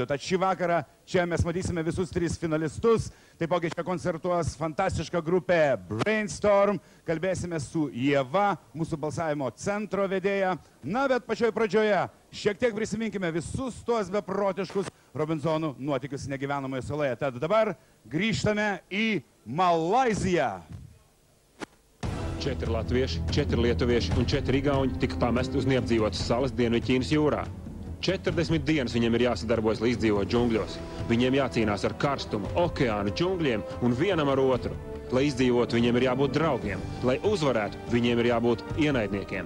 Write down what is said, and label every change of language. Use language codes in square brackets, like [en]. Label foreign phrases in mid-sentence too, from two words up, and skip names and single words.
[lt] Tad šį vakarą čia mes matysime visus 3 finalistus, taipogi čia koncertuos fantastiška grupė Brainstorm, kalbėsime su Ieva, mūsų balsavimo centro vedėja. Na, bet pačioj pradžioje šiek tiek prisiminkime visus tuos beprotiškus Robinsonų nuotykius negyvenamoje saloje. Tad dabar grįžtame į Malaiziją. [lv] 4 latvieši, 4 lietuvieši un 4 igauņi tika pamesti uz neapdzīvotas salas Dienvidķīnas jūrā. 40 dienas viņiem ir jāsadarbojas, lai izdzīvot džungļos. Viņiem jācīnās ar karstumu, okeānu, džungļiem un vienam ar otru. Lai izdzīvot, viņiem ir jābūt draugiem. Lai uzvarētu, viņiem ir jābūt ienaidniekiem.